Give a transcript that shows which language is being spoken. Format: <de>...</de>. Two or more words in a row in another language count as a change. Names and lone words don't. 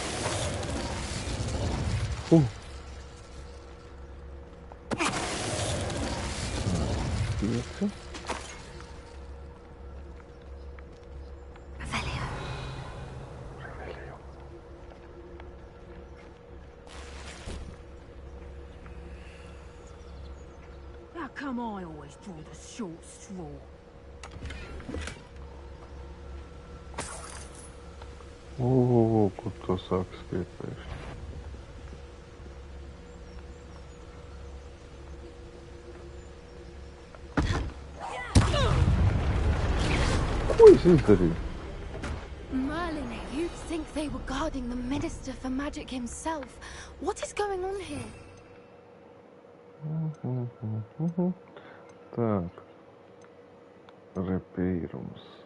<lv>Pieci.</lv> <en>How come I always draw the short straw?</en> <lv>Kur to sāk skriet pēkšņi? Ko es izdarīju?</lv> <en>Merlin, you'd think they were guarding the Minister for Magic himself. What is going on here?</en> <ru>Так. Repīrums.</ru>